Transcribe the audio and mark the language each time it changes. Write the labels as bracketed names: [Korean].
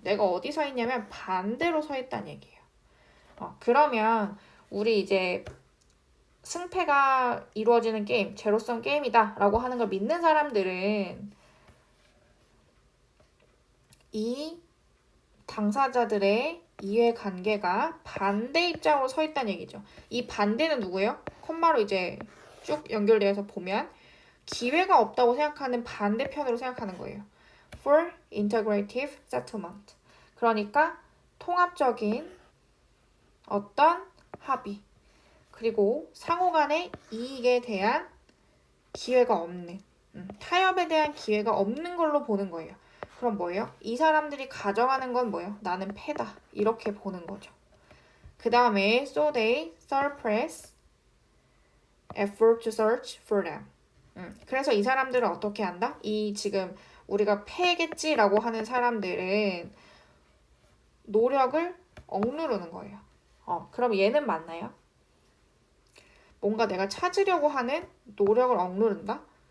[Korean] 내가 어디 서 있냐면 반대로 서 있다는 얘기예요. 그러면 우리 이제 승패가 이루어지는 게임, 제로섬 게임이다 라고 하는 걸 믿는 사람들은 이 당사자들의 이해관계가 반대 입장으로 서 있다는 얘기죠. 이 반대는 누구예요? 콤마로 이제 쭉 연결되어서 보면 기회가 없다고 생각하는 반대편으로 생각하는 거예요. [English] For integrative settlement. [Korean] 그러니까 통합적인 어떤 합의 그리고 상호 간의 이익에 대한 기회가 없는 타협에 대한 기회가 없는 걸로 보는 거예요. 그럼 뭐예요? 이 사람들이 가정하는 건 뭐예요? 나는 패다. 이렇게 보는 거죠. 그 다음에 [English] so they suppress effort to search for them. [Korean] 그래서 이 사람들은 어떻게 한다? 이 지금 우리가 패겠지라고 하는 사람들은 노력을 억누르는 거예요. 그럼 얘는 맞나요? 뭔가 내가 찾으려고 하는 노력을 억누른다?